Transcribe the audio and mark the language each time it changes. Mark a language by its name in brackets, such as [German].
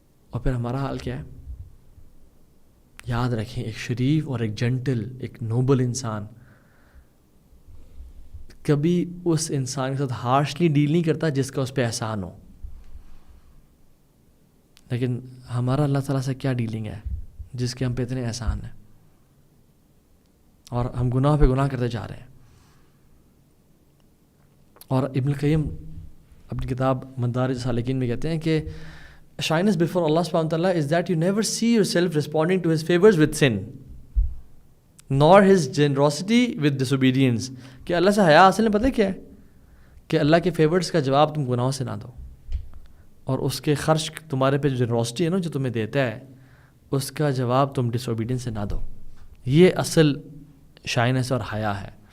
[Urdu] اور پھر ہمارا حال کیا ہے؟ یاد رکھیں, ایک شریف اور ایک جنٹل, ایک نوبل انسان کبھی اس انسان کے ساتھ ہارشلی ڈیل نہیں کرتا جس کا اس پہ احسان ہو. لیکن ہمارا اللہ تعالیٰ سے کیا ڈیلنگ ہے جس کے ہم پہ اتنے احسان ہیں, اور ہم گناہ پہ گناہ کرتے جا رہے ہیں. اور ابن القیم اپنی کتاب مدارج السالکین میں کہتے ہیں کہ [English] shyness before Allah subhanahu wa ta'ala is that you never see yourself responding to his favors with sin nor his generosity with disobedience. [Urdu] کہ اللہ سے حیا اصل میں پتہ کیا ہے, کہ اللہ کے فیورز کا جواب تم گناہوں سے نہ دو, اور اس کے خرچ تمہارے پہ جو جنروسٹی ہے نا جو تمہیں دیتا ہے اس کا جواب تم ڈس اوبیڈینس سے نہ دو. یہ اصل شائنس اور حیا ہے.